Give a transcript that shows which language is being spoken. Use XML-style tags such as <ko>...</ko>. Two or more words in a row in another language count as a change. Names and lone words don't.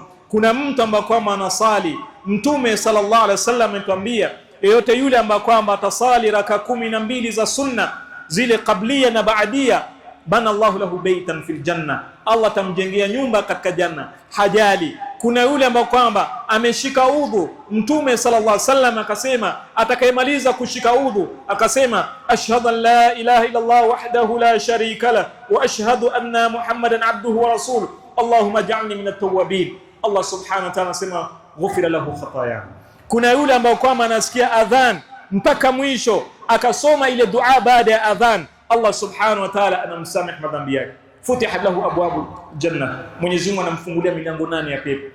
<sw>Kuna mtu ambaye kwamba anasali, Mtume</sw> <ar>صلى الله عليه وسلم</ar> <sw>ametuambia yeyote yule ambaye kwamba atasali raka 12 za sunna, zile qablia na baadia,</sw> <ar>بنى الله له بيتا في الجنة,</ar> <sw>Allah tamjengea nyumba katika janna. Hajali. Kuna yule ambaye kwamba ameshika udhu, Mtume</sw> <ar>صلى الله عليه وسلم</ar> <sw>akasema atakayemaliza kushika udhu akasema</sw> <ar>أشهد أن لا إله إلا الله وحده لا شريك له وأشهد أن محمدا عبده ورسوله اللهم اجعلني من التوابين,</ar> <sw>Allah</sw> <ar>سبحانه وتعالى</ar> <sw>anasema</sw> <ar>غفر له خطاياه.</ar> <sw>Kuna yule ambaye kwamba anasikia adhan mpaka mwisho akasoma ile dua baada ya adhan, Allah</sw> <ar>سبحانه وتعالى</ar> <sw>anamsamehe madhambi yake.</sw> <ar>فتحت له أبواب الجنة,</ar> <sw>Mwenyezi Mungu anamfungulia milango 8 ya pepo.</sw>